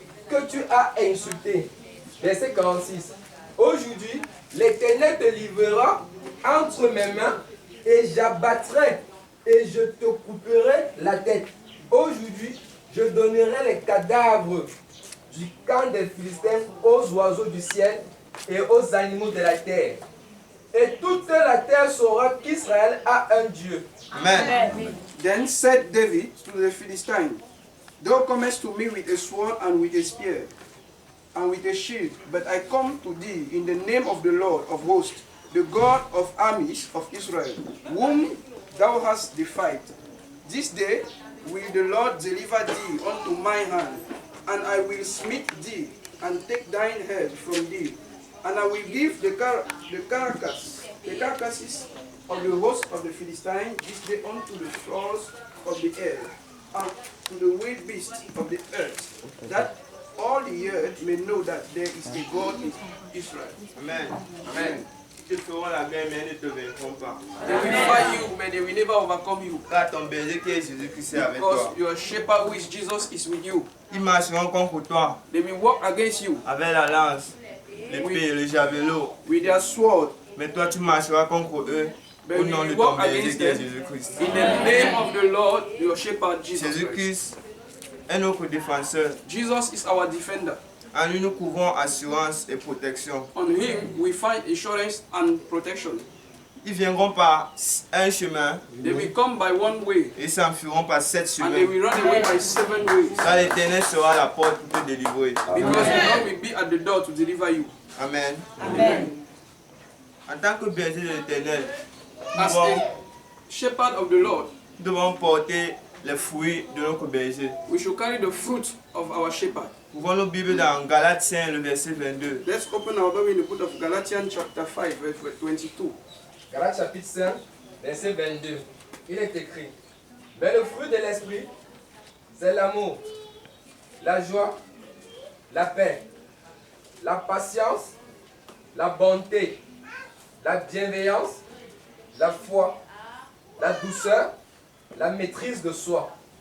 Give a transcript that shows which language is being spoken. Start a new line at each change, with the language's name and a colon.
French: que tu as insulté. Verset 46. Aujourd'hui, l'Éternel te livrera entre mes mains et j'abattrai et je te couperai la tête. Aujourd'hui, je donnerai les cadavres du camp des Philistins aux oiseaux du ciel et aux animaux de la terre. Et toute la terre saura qu'Israël a un Dieu. Amen.
English: Then said David to the Philistine, Thou comest to me with a sword and with a spear, and with a shield, but I come to thee in the name of the Lord of hosts, the God of armies of Israel, whom thou hast defied. This day will the Lord deliver thee unto my hand, and I will smite thee, and take thine head from thee, and I will give the carcasses of the host of the Philistines this day unto the fowls of the air, and to the wild beasts of the earth, that all the earth may know that there is a God in Israel. Amen. Amen.
French: Ils feront la guerre, mais ils ne te vaincront pas.
English: They will fight you, but they will never overcome you.
French: Car ton berger qui est Jésus-Christ est avec
English: Because
French: toi.
English: your shepherd, who is Jesus, is with you.
French: Ils marcheront contre toi
English: They will walk against you
French: avec la lance, l'épée, le javelot.
English: with their sword.
French: Mais toi, tu marcheras contre eux au nom de ton berger qui est Jésus-Christ.
English: In the name of the Lord, your shepherd, Jesus Christ.
French: Jésus-Christ est notre défenseur.
English: Jesus is our defender.
French: En lui, nous couvrons assurance et protection.
English: On him, we find assurance and protection.
French: Ils viendront par un chemin
English: They will come by one way,
French: et s'enfuiront par 7
English: and they
French: chemins.
English: will run away by 7 ways.
French: Car l'Éternel sera à la porte pour te délivrer.
English: Because the Lord will be at the door to deliver you.
French: Amen.
English: Amen.
French: En tant que berger de l'Éternel,
English: As a shepherd of the Lord,
French: nous devons porter les fruits de notre berger.
English: we should carry the fruit of our shepherd.
French: Ouvrons nos Bibles dans Galates 5, le verset 22.
English: Let's open our Bible in the book of Galatians chapter 5, verse 22.
French: Galates chapitre 5, verset 22. Il est écrit, mais le fruit de l'esprit, c'est l'amour, la joie, la paix, la patience, la bonté, la bienveillance, la foi, la douceur, la maîtrise de soi.